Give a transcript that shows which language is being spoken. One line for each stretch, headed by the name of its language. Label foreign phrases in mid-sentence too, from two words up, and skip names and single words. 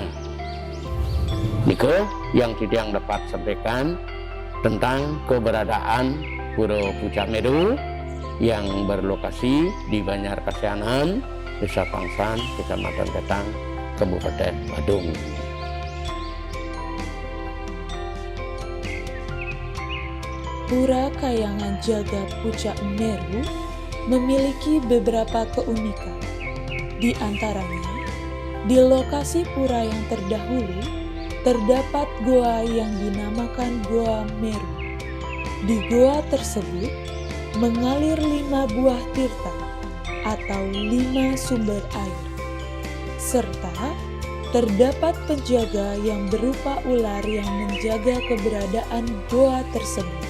Indonesian: Niko yang titiang dapat sampaikan tentang keberadaan Pura Pucak Meru yang berlokasi di Banjar Kasianan, Desa Pangsan, Kecamatan Ketang, Kabupaten Badung. Pura Kayangan Jagat Pucak Meru memiliki beberapa keunikan. Di antaranya, di lokasi pura yang terdahulu terdapat goa yang dinamakan Goa Meru. Di goa tersebut mengalir 5 buah tirta atau 5 sumber air, serta terdapat penjaga yang berupa ular yang menjaga keberadaan goa tersebut.